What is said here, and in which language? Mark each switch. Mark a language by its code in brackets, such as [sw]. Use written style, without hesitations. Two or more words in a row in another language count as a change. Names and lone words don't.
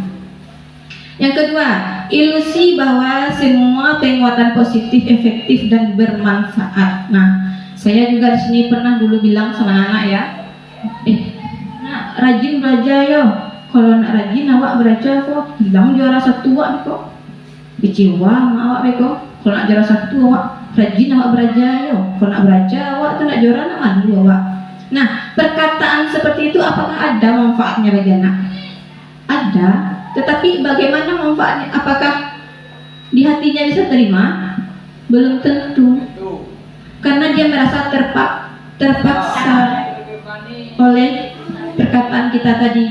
[id] Yang kedua, ilusi bahwa semua penguatan positif, efektif dan bermanfaat. Nah, saya juga di sini pernah dulu bilang sama anak ya, [min] nak rajin belajar yo. Kalau nak rajin awak belajar kok, hilang juara satu awak kok. Kecewa sama awak beko. Kalau nak juara satu awak rajin awak belajar yo. Kalau nak belajar awak tu nak juara nak malu awak. [id] Nah, perkataan seperti itu apakah ada manfaatnya bagi anak? Ada, tetapi bagaimana manfaatnya? Apakah di hatinya bisa terima? Belum tentu. Karena dia merasa terpaksa oleh perkataan kita tadi.